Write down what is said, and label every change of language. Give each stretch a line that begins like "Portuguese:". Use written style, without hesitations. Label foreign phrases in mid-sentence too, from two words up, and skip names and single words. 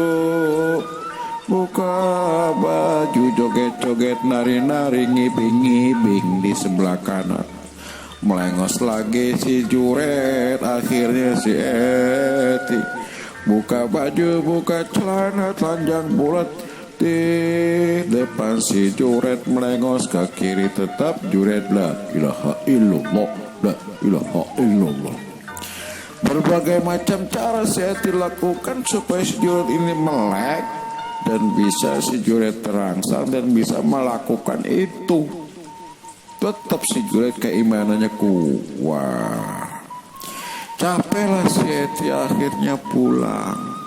Indonesian: Buka baju, joget-joget, nari-nari, ngibing-ngibing di sebelah kanan. Melengos lagi si Juret. Akhirnya si Eti buka baju, buka celana telanjang bulat. Di depan si Juret melengos ke kiri. Tetap Juret,
Arabic: لا إله إلا الله، لا إله إلا الله.
Indonesian: Berbagai macam cara si Eti lakukan supaya si Juret ini melek dan bisa si Juret terangsang dan bisa melakukan itu. Tetap si Juret keimanannya kuat. Capeklah si Eti akhirnya pulang.